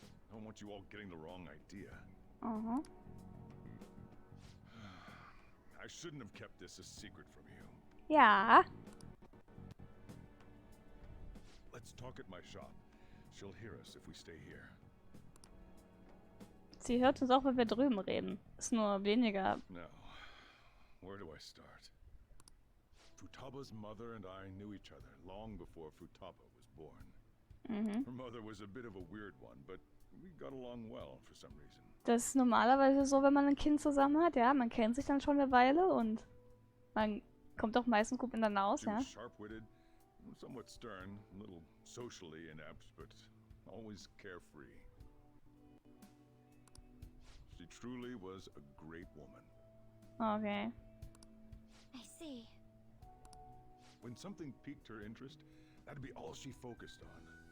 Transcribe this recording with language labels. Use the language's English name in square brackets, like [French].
[English] I don't want you all getting the wrong idea. Uh-huh. I shouldn't have kept this a secret from you. [German] Ja. [English] Let's talk at my shop. She'll hear us if we stay here. [German] Sie hört uns auch, wenn wir drüben reden. Ist nur weniger. [English] Now, where do I start? Futaba's mother and I knew each other long before Futaba was born. Mhm. Her mother was a bit of a weird one, but we got along well for some reason. [German] Das ist normalerweise so, wenn man ein Kind zusammen hat, ja. Man kennt sich dann schon eine Weile und man kommt auch meistens gut miteinander aus, [English] She [German] ja. [English] was sharp-witted, somewhat stern, a little socially inept, but always carefree. She truly was a great woman. Okay. I see. When something piqued her interest, that'd be all she focused on.